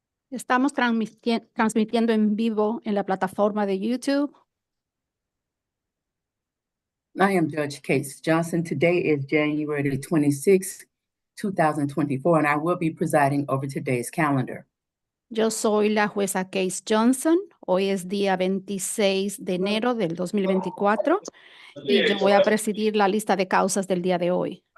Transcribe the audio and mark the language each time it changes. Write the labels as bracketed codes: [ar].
[es] Estamos transmitiendo en vivo en la plataforma de YouTube. [en] I am Judge Case Johnson. Today is January the 26th, 2024, and I will be presiding over today's calendar. [es] Yo soy la jueza Case Johnson. Hoy es día 26 de enero del 2024 y yo voy a presidir la lista de causas del día de hoy.